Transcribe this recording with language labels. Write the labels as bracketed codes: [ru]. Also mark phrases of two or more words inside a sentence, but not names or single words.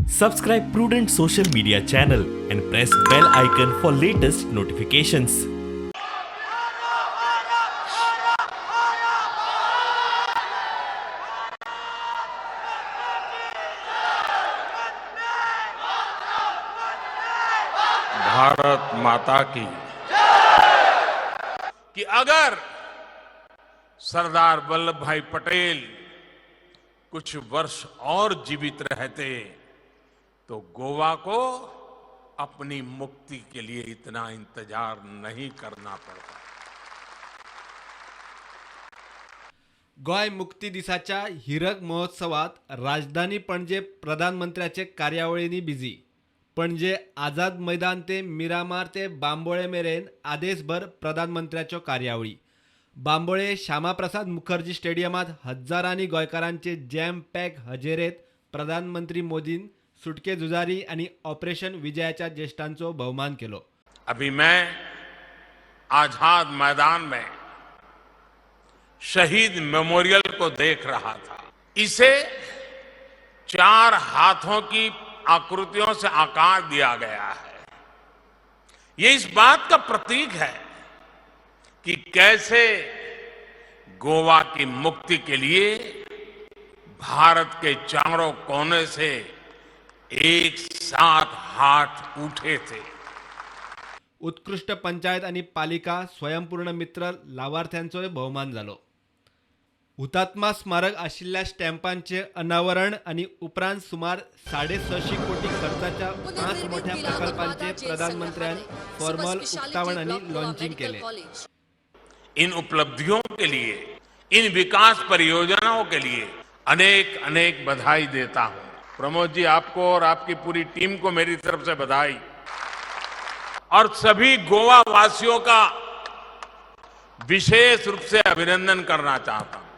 [en] Subscribe Prudent Social Media channel and press bell icon for latest notifications. [hi] भारत माता की कि अगर सरदार वल्लभ भाई पटेल कुछ वर्ष और जीवित रहते तो गोवा को अपनी मुक्ति के लिए इतना इंतजार नहीं करना पड़ता। [kok] गोय मुक्ती दिसाच्या हिरक महोत्सवात राजधानी पणजे प्रधानमंत्र्याचे कार्यावळींनी बिझी। पणजे आझाद मैदान ते मिरामार ते बांबोळे मेरेन आदेसभर प्रधानमंत्र्याच्यो कार्यावळी। बांबोळे श्यामाप्रसाद मुखर्जी स्टेडियमात हजारांनी गोंयकारांचे [en] jam pack [kok] हजेरेत प्रधानमंत्री मोदीन सुटके झुजारी आणि ऑपरेशन विजयाच्या ज्येष्ठांचो भोवमान केलो। [hi] अभी मैं आझाद मैदान में शहीद मेमोरियल को देख रहा था। इसे 4 हाथों की आकृतियों से आकार दिया गया है। ये इस बात का प्रतीक है कि कैसे गोवा की मुक्ति के लिए भारत के चारों कोने से एक साथ हाथ उठे थे। [kok] उत्कृष्ट पंचायत आणि पालिका स्वयंपूर्ण मित्र लाभार्थ्यांचोय बहुमान झालो। हुतात्मा स्मारक आशिल्ल्या स्टॅम्पांचे अनावरण आणि उपरांत सुमार 650 कोटी खर्चाच्या 5 मोठ्या प्रकल्पांचे प्रधानमंत्र्यांनी फॉर्मल उक्तावण आणि लॉन्चिंग केले। [hi] इन उपलब्धियों के लिए, इन विकास परियोजनाओं के लिए अनेक अनेक बधाई देता हूं। प्रमोद जी, आपको और आपकी पूरी टीम को मेरी तरफ से बधाई और सभी गोवा वासियों का विशेष रूप से अभिनंदन करना चाहता हूं।